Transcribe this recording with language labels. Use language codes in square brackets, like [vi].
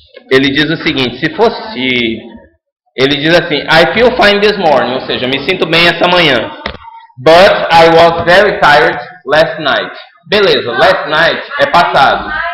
[pt] Ele diz o seguinte, se fosse... Ele diz assim, [en] I feel fine this morning, [pt] ou seja, me sinto bem essa manhã. [en] But I was very tired last night. [pt] Beleza, [en] last night [pt] é passado.